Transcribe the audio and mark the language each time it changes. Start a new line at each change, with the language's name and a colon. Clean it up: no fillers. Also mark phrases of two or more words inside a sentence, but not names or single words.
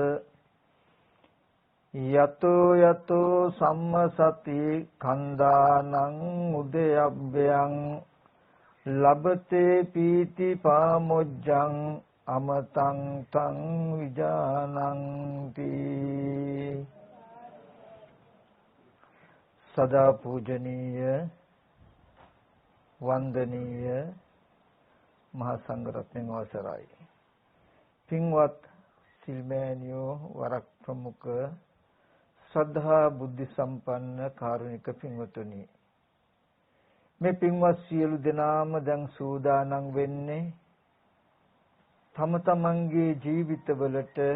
Pali: යතෝ යතෝ සම්මසති කන්දානං උදයබ්බයං ලබතේ පීති පාමොජ්ජං අමතං තං විජානන්ති.
Sinhala: සදා පූජනීය වන්දනීය මහා සංඝරත්නයන් අවසරයි. පින්වත් සිල්මෑණියෝ වරක් ප්‍රමුඛ ශ්‍රද්ධා බුද්ධ සම්පන්න කාරුණික පින්වතුනි, මේ පින්වත් සියලු දෙනාම දැන් සූදානම් වෙන්නේ තම තමන්ගේ ජීවිතවලට